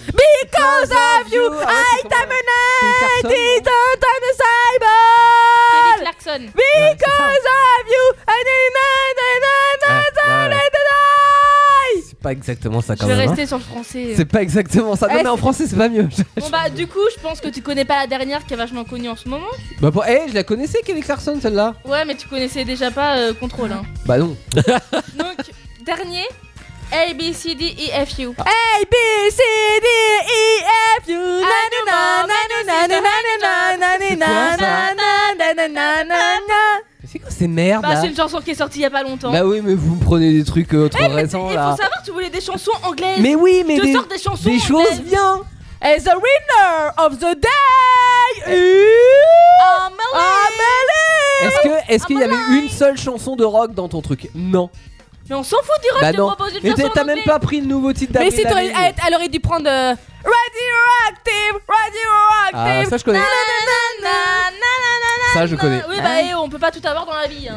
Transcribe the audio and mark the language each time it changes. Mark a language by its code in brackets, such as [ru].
[en] Because of you. I need to know. [fr] C'est pas exactement ça quand même. Je vais même, rester hein. sur le français. C'est pas exactement ça. Non, mais c'est... en français, c'est pas mieux. Bon, bah, du coup, je pense que tu connais pas la dernière qui est vachement connue en ce moment. Bah, bon, je la connaissais, Kelly Clarkson, celle-là. Ouais, mais tu connaissais déjà pas Control, hein. Bah, non. Donc, dernier. A, B, C, D, E, F, U. A, B, C, D, E, F, U. Nanana, nanana, nanana, nanana, nanana, nanana, nanana. C'est quoi ces merdes? Bah, c'est une chanson qui est sortie il y a pas longtemps. Bah, oui, mais vous me prenez des trucs trop récents là. Il faut savoir, tu voulais des chansons anglaises. Mais oui, mais. Tu sors des chansons anglaises. Des choses bien. [en] As a winner of the day, Amelie. Amelie. [fr] Est-ce qu'il y avait une seule chanson de rock dans ton truc? Non. Mais on s'en fout du rock, bah tu proposes une chanson. Mais t'as même pas pris le nouveau titre d'Avril Lavigne. Mais si t'aurais, elle aurait dû prendre Radioactive, Radioactive. Ah, ça je connais. Na, na, na, na, na, na, na, na, ça je connais. Oui bah hey, on peut pas tout avoir dans la vie hein.